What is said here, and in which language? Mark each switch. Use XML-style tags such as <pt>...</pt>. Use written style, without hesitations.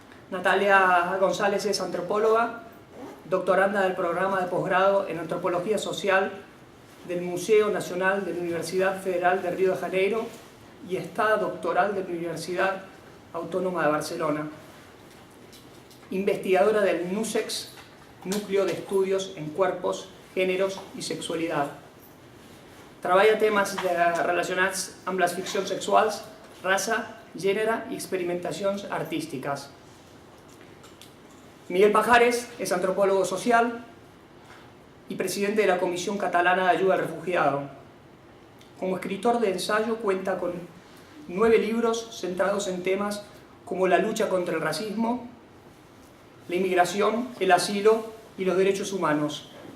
<es>Natalia González es antropóloga, doctoranda del programa de posgrado en Antropología Social del Museo Nacional de la Universidad Federal de Río de Janeiro y está doctoral de la Universidad Autónoma de Barcelona. Investigadora del NUSEX, Núcleo de Estudios en Cuerpos, Géneros i Sexualitat.</es> <ca>Treballa temes relacionats amb les ficcions sexuals, raça, gènere i experimentacions artístiques.</ca> <es>Miguel Pajares es antropólogo social y presidente de la Comisión Catalana de Ayuda al Refugiado. Como escritor de ensayo cuenta con 9 libros centrados en temas como la lucha contra el racismo, la inmigración, el asilo y los derechos humanos.</es>